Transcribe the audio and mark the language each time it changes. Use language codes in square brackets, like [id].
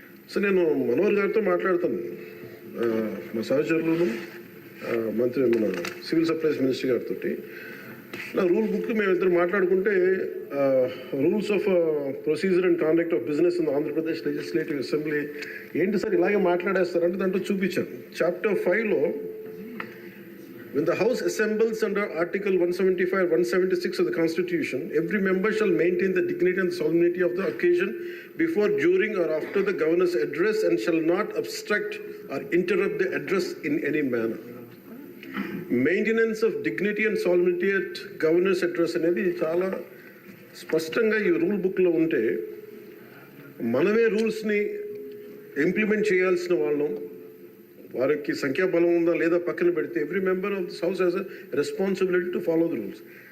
[te] So నేను మనోహర్ గారితో మాట్లాడతాను, మా సహచరులను, మన సివిల్ సప్లైస్ మినిస్టర్ గారితో. నా రూల్ బుక్ మేమిద్దరు మాట్లాడుకుంటే rules of procedure and conduct of business in Andhra Pradesh legislative assembly ఏంటి సార్ ఇలాగే మాట్లాడేస్తారంటే దాంట్లో చూపించాను. [en] Chapter 5లో when the house assembles under article 175 176 of the constitution, every member shall maintain the dignity and solemnity of the occasion before, during or after the governor's address and shall not obstruct or interrupt the address in any manner. Maintenance of dignity and solidity at governor's address [te] అనేది చాలా స్పష్టంగా ఈ rule బుక్లో ఉంటే మనమే రూల్స్ని implement చేయాల్సిన వాళ్ళం. వారికి సంఖ్యాబలం ఉందా లేదా పక్కన పెడితే [en] Every member of this house has a responsibility to follow the rules.